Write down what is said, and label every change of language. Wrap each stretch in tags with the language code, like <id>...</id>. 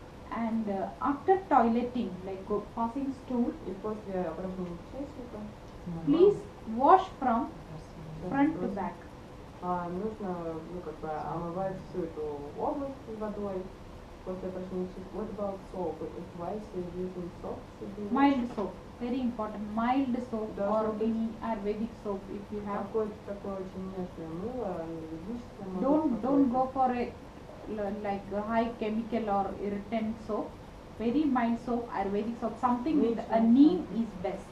<en>And after toileting, like passing stool,</en> <ru>И после упражнений кишечника</ru> <en>please wash from front to back.</en> <ru>нужно омывать всю эту область водой после упражнений кишечника.</ru> <en>What about soap? Why is using soap? Mild soap, very important. Mild soap</en> <ru>Должно</ru> <en>or</en> <ru>быть</ru> <en>any Ayurvedic soap if you have.</en> <ru>Какое-то такое очень нежное мыло, юридическое</ru> <en>Don't go for a like a high chemical or irritant soap. Very mild soap, Ayurvedic soap. Something with a neem is best.</en>